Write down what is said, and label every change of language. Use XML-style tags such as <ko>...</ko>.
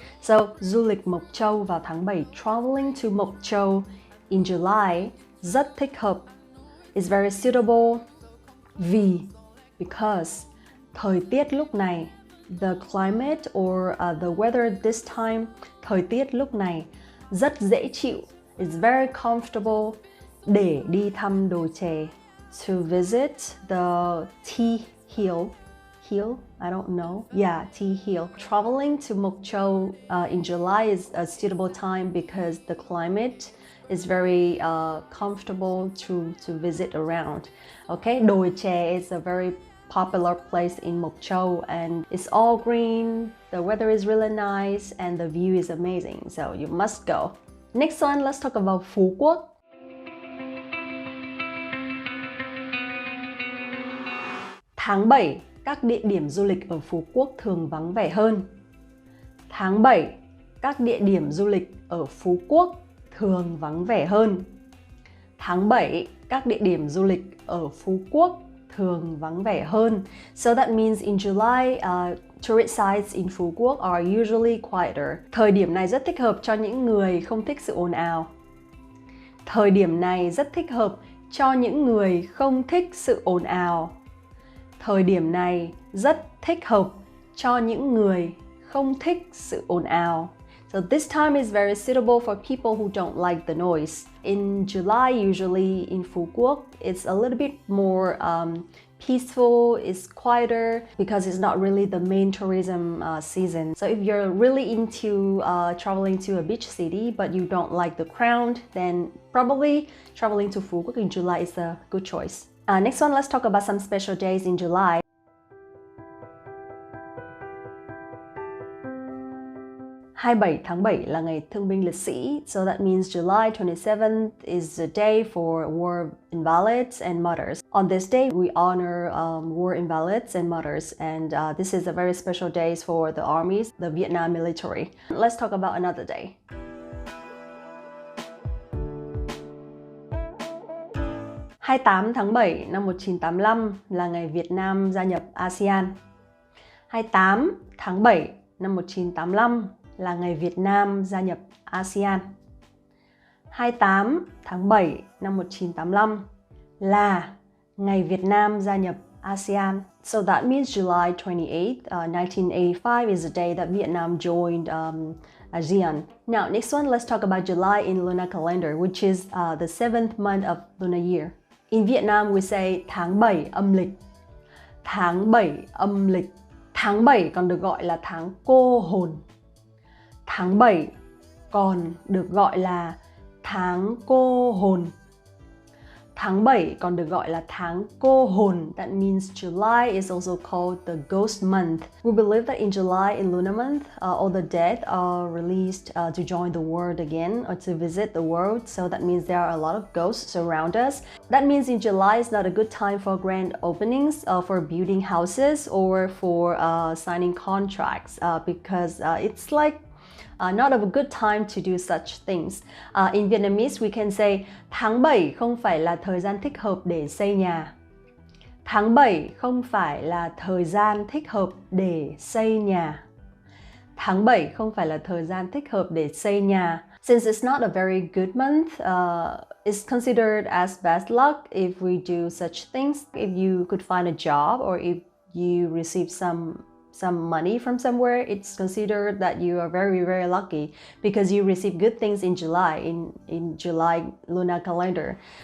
<vi>So, du lịch Mộc Châu vào tháng 7,</vi> <en>traveling to Mộc Châu in July,</en> <vi>rất thích hợp,</vi> <en>is very suitable</en> <vi>vì,</vi> <en>because,</en> <vi>thời tiết lúc này,</vi> <en>the climate or the weather this time,</en> <vi>thời tiết lúc này rất dễ chịu,</vi> <en>is very comfortable</en> <vi>để đi thăm đồi chè,</vi> <en>to visit the tea hill. Hill? I don't know. Yeah, tea hill. Traveling to Mộc Châu in July is a suitable time because the climate is very comfortable to visit around. Okay, đồi chè is a very popular place in Mộc Châu and it's all green, the weather is really nice and the view is amazing, so you must go. Next one, let's talk about Phú Quốc.</en> <vi>Tháng 7, các địa điểm du lịch ở Phú Quốc thường vắng vẻ hơn. Tháng 7, các địa điểm du lịch ở Phú Quốc thường vắng vẻ hơn. Tháng 7, các địa điểm du lịch ở Phú Quốc thường vắng vẻ hơn.</vi> <en>So that means in July, tourist sites in Phú Quốc are usually quieter.</en> <vi>Thời điểm này rất thích hợp cho những người không thích sự ồn ào. Thời điểm này rất thích hợp cho những người không thích sự ồn ào. Thời điểm này rất thích hợp cho những người không thích sự ồn ào.</vi> <en>So this time is very suitable for people who don't like the noise. In July, usually in Phú Quốc, it's a little bit more peaceful, it's quieter because it's not really the main tourism season. So if you're really into traveling to a beach city but you don't like the crowd, then probably traveling to Phú Quốc in July is a good choice. Next one, let's talk about some special days in July.</en> <vi>27 tháng 7 là ngày thương binh liệt sĩ,</vi> <en>so that means July 27th is the day for war invalids and mothers. On this day, we honor war invalids and mothers, and this is a very special day for the armies, the Vietnam military. Let's talk about another day.</en> <vi>28 tháng 7 năm 1985 là ngày Việt Nam gia nhập ASEAN. 28 tháng 7 năm 1985 là ngày Việt Nam gia nhập ASEAN. 28 tháng 7 năm 1985 là ngày Việt Nam gia nhập ASEAN.</vi> <en>So that means July 28th, 1985 is the day that Vietnam joined ASEAN. Now, next one, let's talk about July in lunar calendar, which is the 7th month of lunar year. In Vietnam, we say</en> <vi>tháng 7 âm lịch. Tháng 7 âm lịch. Tháng 7 còn được gọi là tháng cô hồn. Tháng 7 còn được gọi là tháng cô hồn. Tháng 7 còn được gọi là tháng cô hồn.</vi> <en>That means July is also called the ghost month. We believe that in July, in lunar month, all the dead are released to join the world again or to visit the world. So that means there are a lot of ghosts around us. That means in July is not a good time for grand openings, for building houses or for signing contracts because it's like not a good time to do such things. In Vietnamese, we can say</en> <vi>tháng 7 không phải là thời gian thích hợp để xây nhà. Tháng 7 không phải là thời gian thích hợp để xây nhà. Tháng 7 không phải là thời gian thích hợp để xây nhà.</vi> <en>Since it's not a very good month, it's considered as bad luck if we do such things. If you could find a job or if you receive some money from somewhere, it's considered that you are very, very lucky because you receive good things in July, in July lunar calendar.</en>